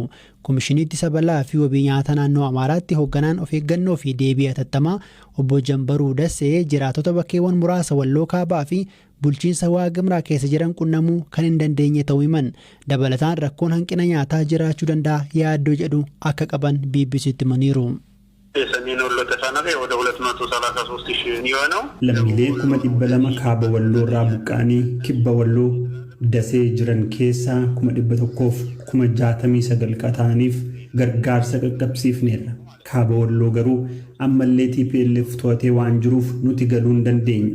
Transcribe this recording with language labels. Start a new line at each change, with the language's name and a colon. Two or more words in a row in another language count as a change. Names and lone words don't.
Oromo: Komishinii ittisa balaa fi wabii nyaata naannoo Amaaraatti hoogganaan of eeggannoo fi deebii hatattamaa obbo Jambaruu Dasee jiraatota bakkeewwan muraasa walloo kaabaa fi bulchiinsa Waagimraa keessa jiran qunnamuu kan hin dandeenye ta'uu himan. Dabalataan rakkoon hanqina nyaataa jiraachuu danda'a yaaddoo jedhu akka qaban BBC'tti himaniiru.
Amharic: የሰሜን ወሎ ተፈናቃይ ወደ 233,000 የሚሆነው
Oromo: lammiilee 200,000 kaaba walloorraa buqqaanii kibba walloo dasee jiran keessaa 169,000 ta'aniif gargaarsa qaqqabsiifneerra. Kaaba walloo garuu ammallee TPLF to'atee waan jiruuf nuti galuu hin dandeenye.